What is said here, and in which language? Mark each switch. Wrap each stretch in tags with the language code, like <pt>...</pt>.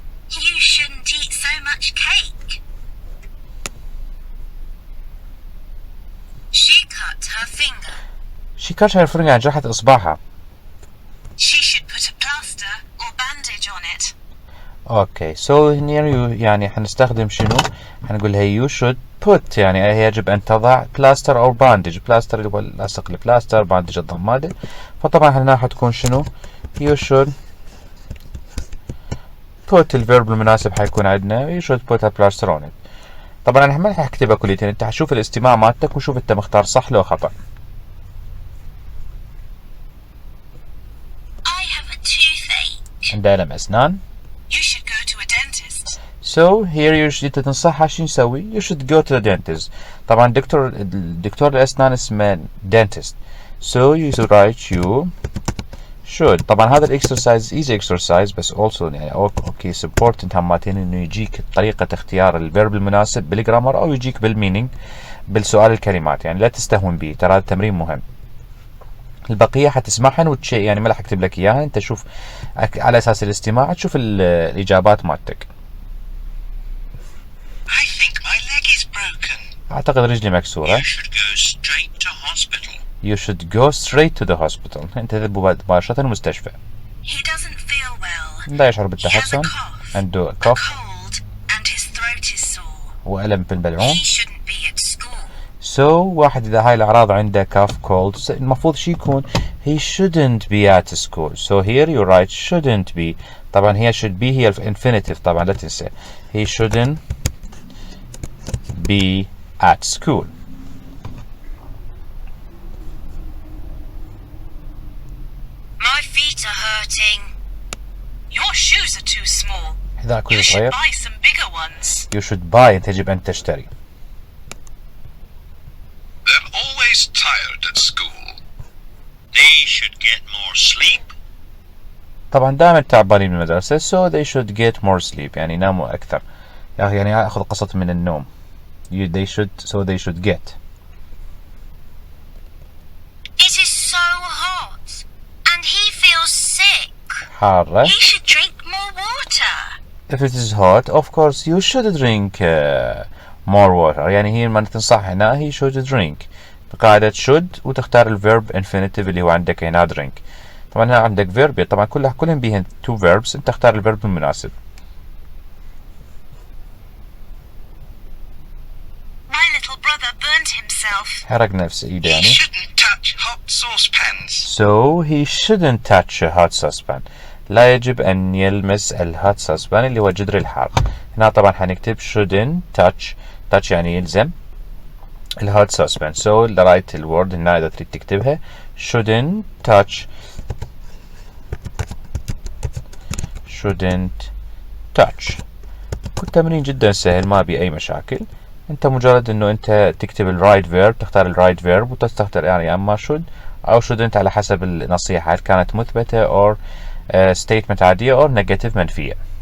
<en>You shouldn't eat so much cake. She cut her finger. She cut her finger</en> <ar>يعني جرحت إصبعها.</ar> <en>She should put a plaster or bandage on it.</en> <ar>Okay, so here you يعني حنستخدم شنو؟ حنقول هي</ar> <en>you should put</en> <ar>يعني يجب أن تضع plaster أو bandage. plaster اللي هو لاصق البلاستر، bandage الضمادة. فطبعا هنا حتكون شنو؟</ar> <en>you should put الverb المناسب حيكون عندنا you should put a plaster on it.</en> <ar>طبعا أنا ما حكتبها كليتين، أنت حشوف الاستماع مالتك وشوف أنت مختار صح لو خطأ.</ar> <en>I have a toothache.</en> <ar>عندها ألم أسنان.</ar> <en>You should go to a dentist. So here you should</en> <ar>تنصحها شو نسوي؟</ar> <en>You should go to the dentist.</en> <ar>طبعا دكتور الأسنان اسمه dentist.</ar> <en>So you should write you should.</en> <ar>طبعا هذا الإكسرسايز easy exercise بس also يعني اوكي important همتين إنه يجيك طريقة اختيار الفيرب المناسب بالجرامر أو يجيك بالمينينج بالسؤال الكلمات. يعني لا تستهون به، ترى هذا التمرين مهم. البقية حتسمعهن يعني ما راح اكتب لك اياها، انت شوف على اساس الاستماع تشوف الاجابات مالتك.</ar> <en>I think my leg is broken.</en> <ar>اعتقد رجلي مكسورة.</ar> <en>You should go straight to hospital. You should go straight to the hospital.</en> <ar>انت تذهب مباشرة المستشفى.</ar> <en>He doesn't feel well.</en> <ar>لا يشعر بالتحسن. عنده cough.</ar> <en>cold and his throat is sore.</en> <ar>وألم في البلعوم.</ar> <en>He shouldn't be at school.</en> <ar>So واحد إذا هاي الأعراض عنده cough cold المفروض شي يكون</ar> <en>he shouldn't be at school. So here you write shouldn't be.</en> <ar>طبعا هي should be هي infinitive طبعا لا تنسى.</ar> <en>He shouldn't be at school. My feet are hurting. Your shoes are too small.</en> <ar>حذاء كله</ar> <en>You should</en> <ar>صغير.</ar> <en>buy some bigger ones. You should buy.</en> <ar>أنت يجب أن تشتري.</ar> <en>always tired at school. They should get more sleep.</en> <ar>طبعا دائما تعبانين من المدرسة</ar> <en>so they should get more sleep</en> <ar>يعني يناموا أكثر. يعني أخذ قصة من النوم.</ar> <en>They should get. It is so hot, and he feels sick.</en> <ar>حارة.</ar> <en>He should drink more water. If it is hot, of course you should drink more water.</en> <ar>يعني هي ما تنصح هنا</ar> <en>he should drink.</en> <ar>بقاعدة should وتختار الverb infinitive اللي هو عندك هنا drink. طبعا هنا عندك verb طبعا كلهم بيهن two verbs انت تختار الverb المناسب.</ar> <en>My little brother burnt himself.</en> <ar>حرق نفسه إيده</ar> <en>He</en> <ar>يعني.</ar> <en>shouldn't touch hot saucepans. So he shouldn't touch a hot saucepan.</en> <ar>لا يجب أن يلمس الهوت saucepan اللي هو جدر الحار. هنا طبعا حنكتب shouldn't touch يعني يلزم الهوت saucepan.</ar> <en>So the right الword</en> <ar>هنا إذا تريد تكتبها</ar> <en>shouldn't touch.</en> <ar>كل تمرين جدا سهل ما بي أي مشاكل. انت مجرد انه انت تكتب الرايت فيرب تختار الرايت فيرب وتستخدم يعني اما should او shouldn't على حسب النصيحة هل كانت مثبتة or statement عادية or negative منفية.</ar>